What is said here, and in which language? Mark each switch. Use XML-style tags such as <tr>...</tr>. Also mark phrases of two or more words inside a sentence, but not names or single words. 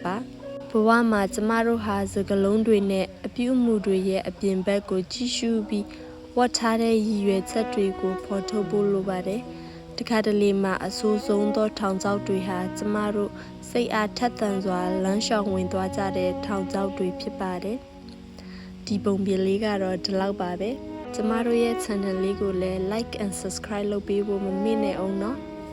<my>ပါဘဝမှာကျမတို့ဟာစကလုံးတွေနဲ့အပြုအမူတွေရဲ့အပြင်ဘက်ကိုကြည့်ရှုပြီးဝတ်ထားတဲ့ရည်ရွယ်ချက်တွေကိုဖော်ထုတ်ဖို့လိုပါတယ်တခါတလေမှာအဆိုးဆုံးသောထောင်ချောက်တွေဟာကျမတို့စိတ်အားထက်သန်စွာလမ်းလျှောက်ဝင်သွားကြတဲ့ထောင်ချောက်တွေဖြစ်ပါတယ်ဒီပုံပြင်လေးကတော့ဒီလောက်ပါပဲကျမတို့ရဲ့ channel လေးကိုလည်း</my> <en>like and subscribe</en> <my>လုပ်ပေးဖို့မမေ့နဲ့အောင်နော်</my>